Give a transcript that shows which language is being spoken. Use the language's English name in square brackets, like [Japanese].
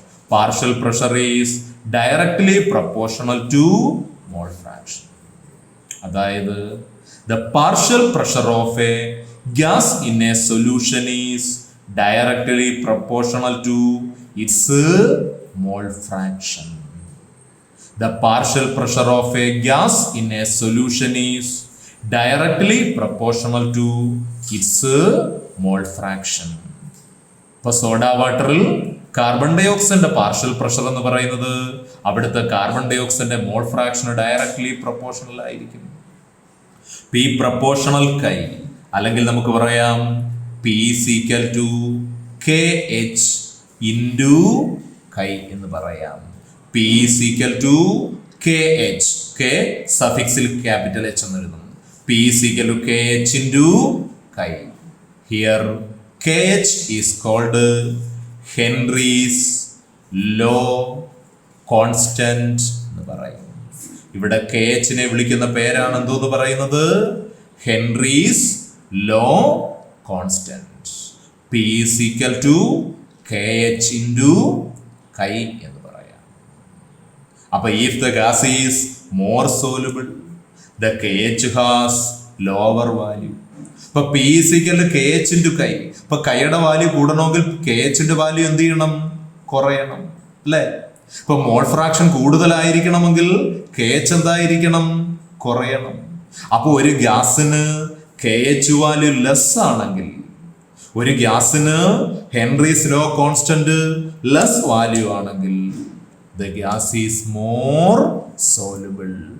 [English] Partial pressure is directly proportional to mole fraction. അതായത് the partial pressure of a gas in a solution is directly proportional to its mole fraction. The partial pressure of a gas in a solution is directly proportional to its mole fraction. [Malayalam] ഇപ്പൊ soda വാട്ടറിൽ carbon dye ഓക്സൈഡിന്റെ partial pressure എന്ന് പറയുന്നത് അവിടുത്തെ carbon dye ഓക്സൈഡിന്റെ മോൾ ഫ്രാക്ഷന് directly proportional ആയിരിക്കും. [English] P proportional chi, [Malayalam] അല്ലെങ്കിൽ നമുക്ക് പറയാം [English] P equal to K H into chi [Malayalam] എന്ന് പറയാം. [English] P is equal to KH. K suffixil capital H [Malayalam] എന്ന് എഴുതും. [English] P is equal to KH into chi. Here KH is called Henry's law constant [Malayalam] എന്ന് പറയും. ഇവിടെ KH നെ വിളിക്കുന്ന പേരാണ് എന്തോന്ന് പറയുന്നത്? [English] Henry's law constant. P is equal to KH into chi എന്ന്. അപ്പൊ if the gas is more soluble, the KH has lower value. ഇപ്പൊ P is equal to KH into chi. [Malayalam] ഇപ്പൊ കൈയുടെ വാല്യൂ കൂടണമെങ്കിൽ KH ന്റെ വാല്യൂ എന്ത് ചെയ്യണം? കുറയണം, അല്ലേ? ഇപ്പൊ മോൾ ഫ്രാക്ഷൻ കൂടുതലായിരിക്കണമെങ്കിൽ KH എന്തായിരിക്കണം? കുറയണം. അപ്പൊ ഒരു ഗ്യാസിന് KH വാല്യൂ ലെസ് ആണെങ്കിൽ, ഒരു ഗ്യാസിന് Henry's law constant less value ആണെങ്കിൽ [English] the gas is more soluble.